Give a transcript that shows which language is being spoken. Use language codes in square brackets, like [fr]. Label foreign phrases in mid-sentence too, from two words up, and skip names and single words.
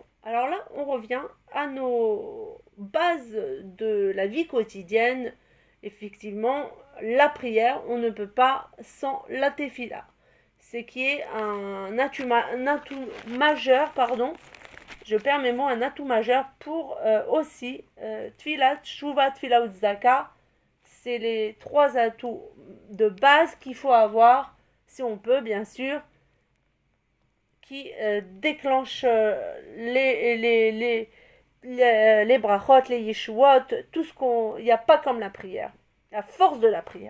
[fr] Alors là, on revient à nos bases de la vie quotidienne. Effectivement, la prière, on ne peut pas sans la tefila. C'est qui est un atout majeur, je perds mes mots, un atout majeur pour aussi [he] תפילת, תשובה, תפילה [fr] ou tzedaka. C'est les 3 atouts de base qu'il faut avoir, si on peut, bien sûr, qui déclenchent les brachot, les yeshuot, tout ce il n'y a pas comme la prière, la force de la prière.